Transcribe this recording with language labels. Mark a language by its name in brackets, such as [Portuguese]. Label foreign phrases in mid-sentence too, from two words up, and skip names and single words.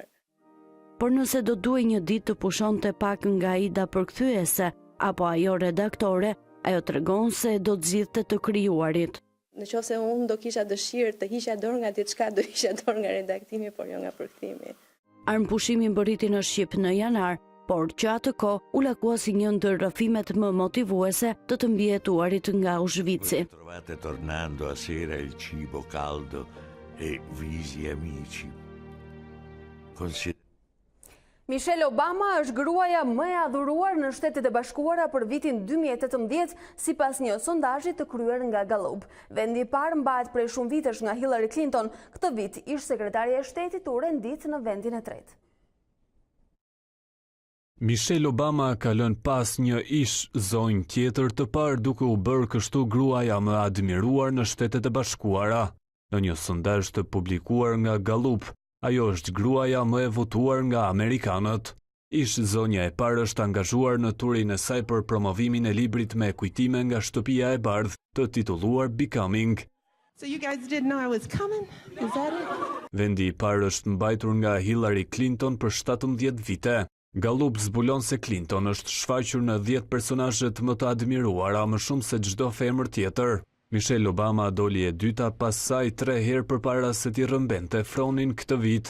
[Albanian] Por nëse do duhej një ditë të pushonte pak nga Aida përkthyese apo ajo redaktore, ajo tregon se do të zgjidhte të krijuarit. Në qoftë se unë do kisha dëshirë të hiqja dorë nga diçka, do hiqja dorë nga redaktimi, por jo nga përkthimi. Armpushimi mbërriti në Shqip në janar, por që atë kohë u lakua si një ndër rrëfimet më motivuese të mbijetuarit nga Auschwitzi. [Italian] Trovate tornando a sera il cibo caldo e visi amici. [Albanian] Michelle Obama është gruaja më e adhuruar në Shtetet e Bashkuara për vitin 2018 sipas një sondazhi të kryer nga Gallup. Vendi i parë mbahet prej shumë vitesh nga Hillary Clinton. Këtë vit ish sekretarja e shtetit u rendit në vendin e tretë. Michelle Obama ka lënë pas një ish zonjë tjetër të parë duke u bërë kështu gruaja më admiruar në Shtetet e Bashkuara. Në një sondazh të publikuar nga Gallup, ajo është gruaja më e votuar nga amerikanët. Ish zonja e parë është angazhuar në turin e saj për promovimin e librit me kujtime nga shtëpia e bardhë të titulluar Becoming. [English] So you guys didn't know I was coming? Is that it? [Albanian] Vendi i parë është mbajtur nga Hillary Clinton për 17 vite. Gallup zbulon se Clinton është shfaqur në 10 personazhet më të admiruara më shumë se çdo femër tjetër. Michelle Obama doli e dyta pas saj 3 herë përpara se t'i rrëmbente fronin këtë vit.